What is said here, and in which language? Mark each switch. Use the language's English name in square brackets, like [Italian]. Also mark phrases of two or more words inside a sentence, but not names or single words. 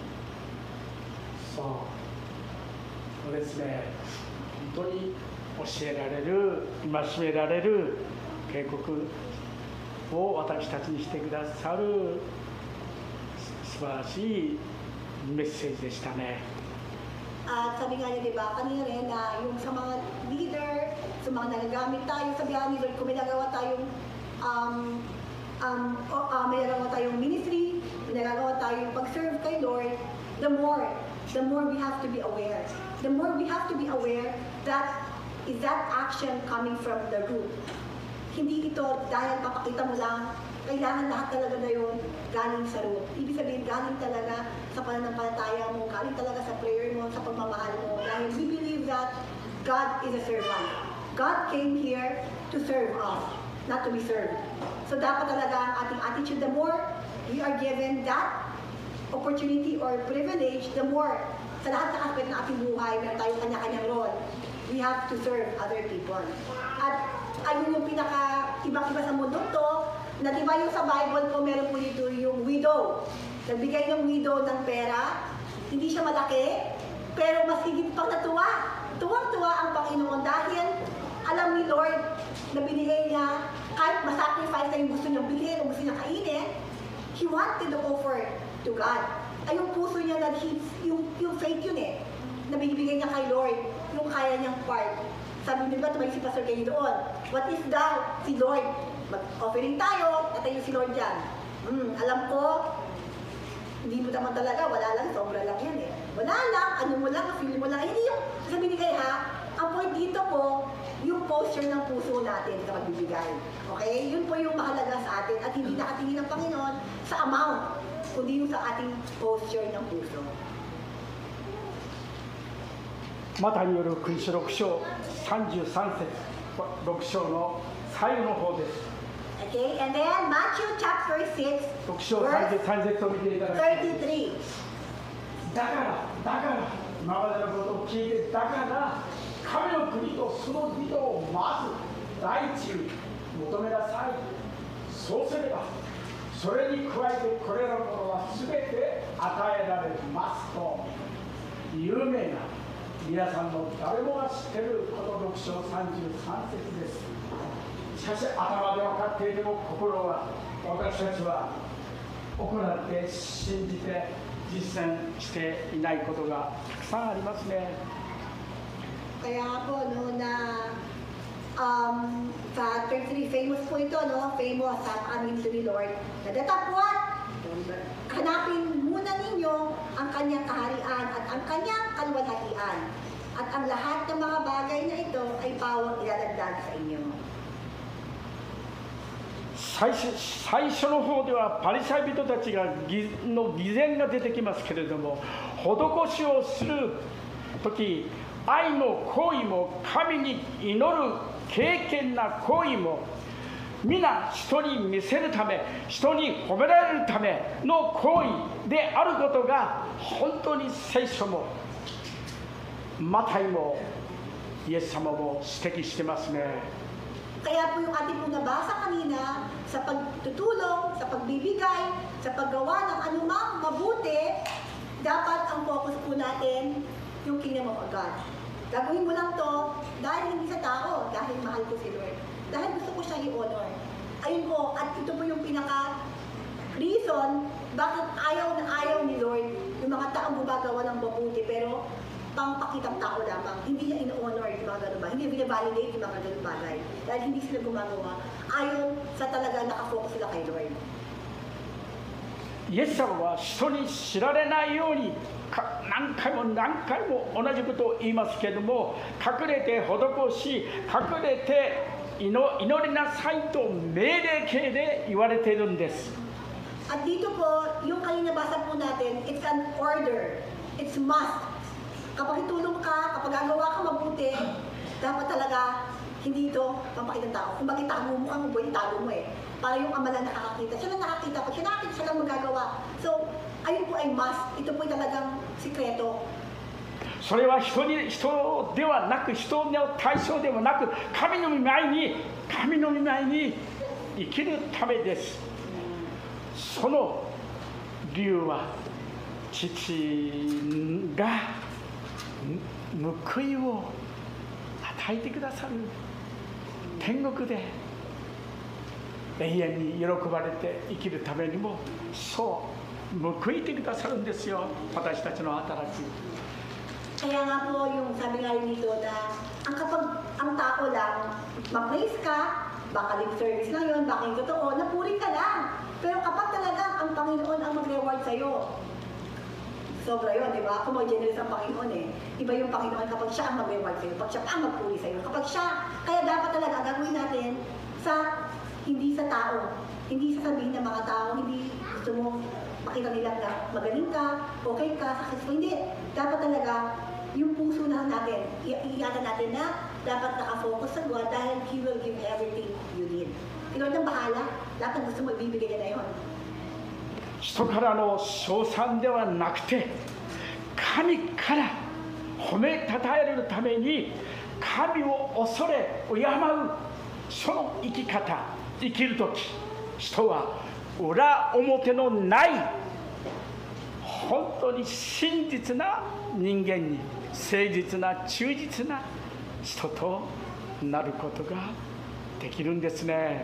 [Japanese] そうですね、本当に教えられる、戒められる警告を私たちにしてくださる素晴らしいメッセージでしたね。 [Filipino] At sabi nga niya, diba, kanina rin na yung sa mga leader, sa mga nagagamit tayo, sabihan ni Lord, kung may nagawa tayong may nagawa tayong ministry, may nagawa tayong pag-serve kay Lord, [English] the more we have to be aware. The more we have to be aware that is that action coming from the root. [Filipino] Hindi ito dahil papakita mo lang, kailangan lahat talaga na yun galing sa root. Ibig sabihin, galing talaga sa pananampalataya mo, galing talaga sa prayer mo, sa pagmamahal mo. [English] Dahil we believe that God is a servant. God came here to serve us, not to be served. [Filipino] So dapat talaga ang ating attitude, [English] the more we are given that opportunity or privilege, the more [Filipino] sa lahat ng aspect ng ating buhay, meron tayong kanya-kanyang role. [English] We have to serve other people. [Filipino] At ayun yung pinaka-ibang-iba sa mundo to, na diba yung sa Bible po, meron po dito yung widow. Nagbigay ng widow ng pera, hindi siya malaki, pero mas higit pang natuwa tuwang-tuwa ang Panginoon dahil alam ni Lord na binigay niya, kahit masacrifice na yung gusto niyang bilhin o gusto niyang kainin, [English] He wanted to offer to God. [Filipino] Ay yung puso niya na yung faith yun na binibigay niya kay Lord, yung kaya niyang part. Sabi nila, tumalik si Pastor Kenny doon, [English] what if [Filipino] daw si Lord, mag-offering tayo, natayo si Lord dyan. Alam ko, hindi mo naman talaga, wala lang, sobra lang yan Wala lang, ano mo lang, feel mo lang. Hindi yung sabi ni kay ang point dito po, yung posture ng puso natin sa magbibigay. Okay? Yun po yung mahalaga sa atin at hindi nakatingin ng Panginoon sa amount, kundi yung sa ating posture ng puso. [Japanese] マタイによる訓詞6章33節6章の最後の方です。 [English] Okay? And then Matthew chapter 6, [Japanese] 6 章 [English] verse [Japanese] 33節を見ていただき 33. だから今までのことを聞いてだから神の国とその義をまず第一に求めなさい。そうすればそれに加えてこれらのものは全て与えられますと有名な皆さんの誰もが知っているこの6章33節です。しかし頭で分かっていても心は私たちは行って信じて実践していないことがたくさんありますね。 [Filipino] Kaya po, sa 33, famous po ito, famous sa amin to ni Lord, na datapwat, hanapin muna ninyo ang kanyang kaharian at ang kanyang kaluwalhatian. At ang lahat ng mga bagay na ito ay pawang ilalagdag sa inyo. [Japanese] 最初の方ではパリサイ人たちの偽善が出てきますけれども、施しをする時、愛の行為も神に祈る敬虔な行為も皆人に見せるため、人に褒められるための行為であることが本当に聖書もマタイもイエス様も指摘してますね。 [Filipino] Kaya po yung ating pong nabasa kanina, sa pagtutulong, sa pagbibigay, sa paggawa ng anumang mabuti, dapat ang focus po natin yung [English] kingdom of God. [Filipino] Gagawin mo lang to dahil hindi sa tao, dahil mahal ko si Lord. Dahil gusto ko siya i-honor. Ayun po, at ito po yung pinaka-reason bakit ayaw na ayaw ni Lord yung mga taong gumagawa ng mabuti pero pangpakitang tao lamang. Hindi niya in-honor yung mga ganun ba. Hindi niya binavalidate yung mga ganun bagay. Dahil hindi sila gumagawa. Ayon sa talaga nakafocus sila kay Lord. [Japanese] イエス様は人に知られないように何回も同じことを言いますけれども、隠れて施し、隠れて祈りなさいと命令形で言われているんです。 [Filipino] At dito po, yung kanina basa po natin, [English] it's an order. It's must. [Filipino] Kapag itulong ka, kapag gagawa ka mabuti, dapat talaga hindi ito pampakitang tao. Kung bakit tago mo kang buhay, itago mo Para yung ama lang nakakakita. Siya lang nakakita. Pag siya nakakita, siya lang magagawa. So, ayun po ay must. Ito po ay talagang sikreto. [Japanese] それは人ではなく、人の対象ではなく、神の御前に生きるためです。その理由は父が報いを与えてくださる天国で永遠に喜ばれて生きるためにもそう報いてくださるんですよ、私たちの働き。 [Filipino] Kaya nga po yung sabi nga rin nito na kapag ang tao lang, ma-praise ka, baka [English] lip service [Filipino] lang yun, baka yung totoo, napuri ka lang. Pero kapag talagang ang Panginoon ang mag-reward sa'yo, sobra yun, di ba? Kung mag-generous ang Panginoon Iba yung Panginoon kapag siya ang mag-reward sa'yo, kapag siya ang magpuri sa'yo, kapag siya, kaya dapat talaga gagawin natin hindi sa tao, hindi sasabihin ng mga tao, hindi gusto mo makita nila na magaling ka, okay ka, successful, hindi. Dapat talaga, yung puso na natin, iingatan natin na dapat nakafocus sa God dahil [English] He will give everything you need. [Filipino] Si Lord ang bahala, lahat ng gusto mo ibibigay niya na yun. [Japanese] 人からの称賛ではなくて、神から褒めたたえるために神を恐れ敬うその生き方、生きるとき、人は裏表のない本当に真実な人間に誠実な忠実な人となることができるんですね。